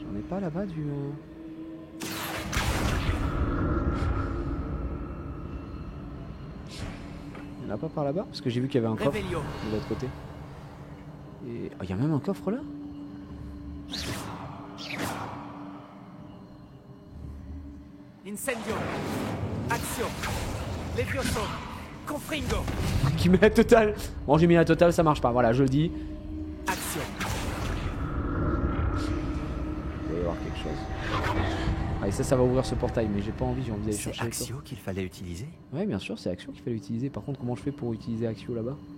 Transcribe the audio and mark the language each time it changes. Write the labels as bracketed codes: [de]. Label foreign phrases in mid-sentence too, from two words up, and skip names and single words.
[fr] pas là-bas du... Il y en a pas par là-bas? Parce que j'ai vu qu'il y avait un coffre de l'autre côté. Et... Oh, il y a même un coffre là? Incendio. Action. Levioso. Confringo. Qui met la totale. Bon, j'ai mis la totale, ça marche pas. Voilà, je le dis. Action. Il doit y avoir quelque chose. Ah, et ça va ouvrir ce portail, mais j'ai pas envie, j'ai envie d'aller chercher. C'est Axio qu'il fallait utiliser? Ouais, bien sûr, c'est Axio qu'il fallait utiliser. Par contre, comment je fais pour utiliser Axio là-bas?